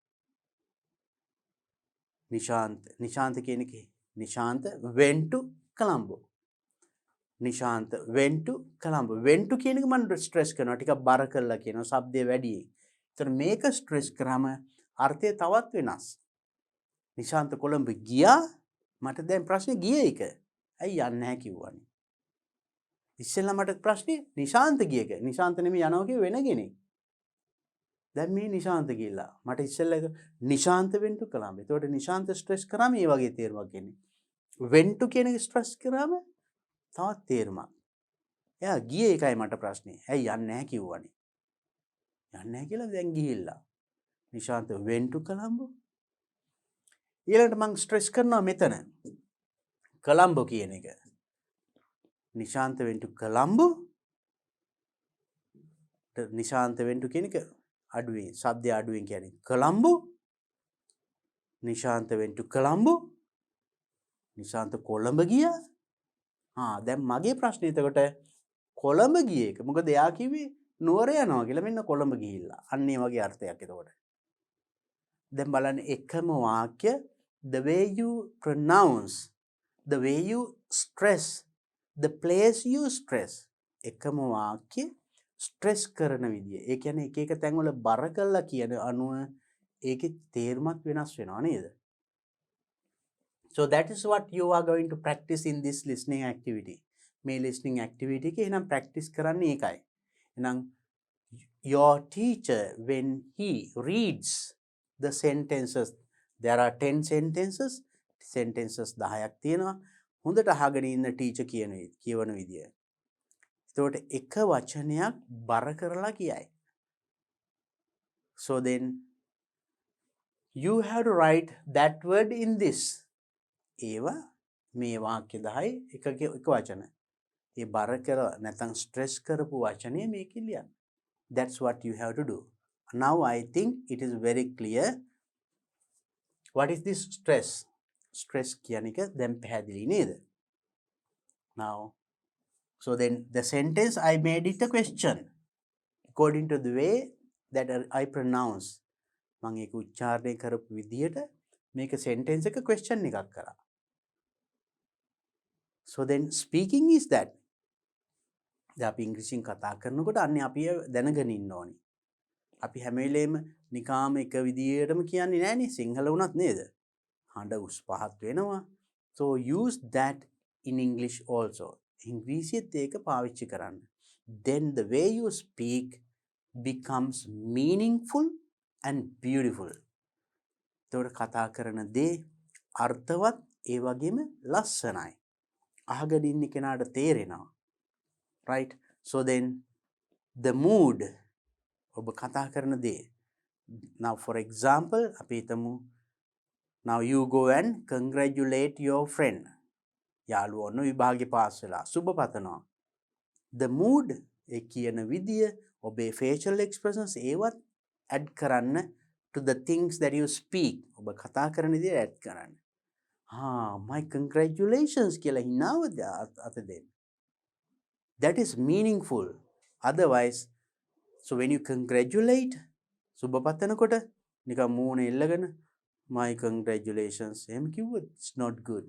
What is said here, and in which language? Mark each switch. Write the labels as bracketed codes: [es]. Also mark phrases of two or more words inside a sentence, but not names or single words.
[si] නිශාන්ත කියන එකේ නිශාන්ත [en] went to Colombo. නිශාන්ත went to Colombo. went to [si] කියන එක මම ස්ට්‍රෙස් කරනවා. ටිකක් බර කරලා කියනවා. ශබ්දය වැඩි. ඒතර මේක ස්ට්‍රෙස් කරාම අර්ථය තවත් වෙනස්. නිශාන්ත කොළඹ ගියා. මට දැන් ප්‍රශ්නේ ගියේ එක. ඇයි යන්නේ නැහැ කිව්වනේ. ඉස්සෙල්ලා මට ප්‍රශ්නේ නිශාන්ත ගියේක. නිශාන්ත නෙමෙයි යනවා කිව්ව වෙන කෙනෙක්. දැන් මේ නිශාන්ත ගිහිල්ලා. මට ඉස්සෙල්ලා එක නිශාන්ත [en] went to Colombo. [si] ඒතකොට නිශාන්ත ස්ට්‍රෙස් කරාම මේ වගේ තේරුමක් එන්නේ. [en] went to [si] කියන එක ස්ට්‍රෙස් කරාම තවත් තේරුමක්. එයා ගියේ එකයි මට ප්‍රශ්නේ. ඇයි යන්නේ නැහැ කිව්වනේ. යන්නේ නැහැ කියලා දැන් ගිහිල්ලා. නිශාන්ත [en] went to Colombo. [si] ඊළඟට මම ස්ට්‍රෙස් කරනවා මෙතන. Colombo කියන එක. නිශාන්ත [en] went to Colombo. [si] නිශාන්ත [en] went to [si] කියන එක අඩුවෙන් ශබ්දය අඩුවෙන් කියන්නේ Colombo. [en] නිශාන්ත went to Colombo. [si] නිශාන්ත කොළඹ ගියා. දැන් මගේ ප්‍රශ්නේ එතකොට කොළඹ ගියේ එක. මොකද එයා කිව්වේ නුවර යනවා කියලා. මෙන්න කොළඹ ගිහිල්ලා. අන්න ඒ වගේ අර්ථයක් එතකොට. දැන් බලන්න එකම වාක්‍ය [en] the way you pronounce, the way you stress, the place you stress. [si] එකම වාක්‍ය ස්ට්‍රෙස් කරන විදිය. ඒ කියන්නේ එක එක තැන්වල බර කරලා කියන අනුව ඒකේ තේරුමක් වෙනස් වෙනවා නේද? [en] So that is what you are going to practice in this listening activity. [si] මේ [en] listening activity [si] එකේ එහෙනම් practice කරන්නේ ඒකයි. [en] එහෙනම් your teacher when he reads the sentences, there are 10 sentences [si] 10ක් තියෙනවා. හොඳට අහගෙන ඉන්න ටීචර් කියවන විදිය. එතකොට එක වචනයක් බර කරලා කියයි. [en] So then you have to write that word in this. [si] ඒවා මේ වාක්‍ය 10 එක වචන. ඒ බර කර නැත්නම් ස්ට්‍රෙස් කරපු වචනේ මේකේ ලියන්න. [en] That's what you have to do. Now I think it is very clear. What is this stress? [si] Stress කියන එක දැන් පැහැදිලි නේද? [en] Now, so then the sentence I made it a question according to the way that I pronounce. [si] මම ඒක උච්චාරණය කරපු විදියට මේක sentence එක question එකක් කරා. [en] So then speaking is that. [si] දැන් අපි ඉංග්‍රීසියෙන් කතා කරනකොට අන්නේ අපි දැනගෙන ඉන්න ඕනේ. අපි හැම වෙලේම නිකාම එක විදියටම කියන්නේ නෑනේ සිංහල වුණත් නේද? හඬ උස් පහත් වෙනවා. [en] So use that in English also. [si] ඉංග්‍රීසියෙත් ඒක පාවිච්චි කරන්න. [en] Then the way you speak becomes meaningful and beautiful. [si] ඒතකොට කතා කරන දේ අර්ථවත් ඒ වගේම ලස්සනයි. අහගෙන ඉන්න කෙනාට තේරෙනවා. [en] Right? So then the mood [si] ඔබ කතා කරන දේ. [en] Now for example [si] අපි හිතමු [en] now you go and congratulate your friend. [si] යාළුවා ඔන්න විභාගේ පාස් වෙලා සුබ පතනවා. [en] The mood [si] ඒ කියන විදිය ඔබේ [en] facial expressions [si] ඒවත් add කරන්න [en] to the things that you speak. [si] ඔබ කතා කරන දේ add කරන්න. [en] My congratulations [si] කියලා හිනාවද අත දෙන්න. [en] That is meaningful. Otherwise, so when you congratulate, [si] සුබ පතනකොට නිකන් මූණ එල්ලගෙන [en] my congratulations [si] එහෙම කිව්වොත් [en] it's not good.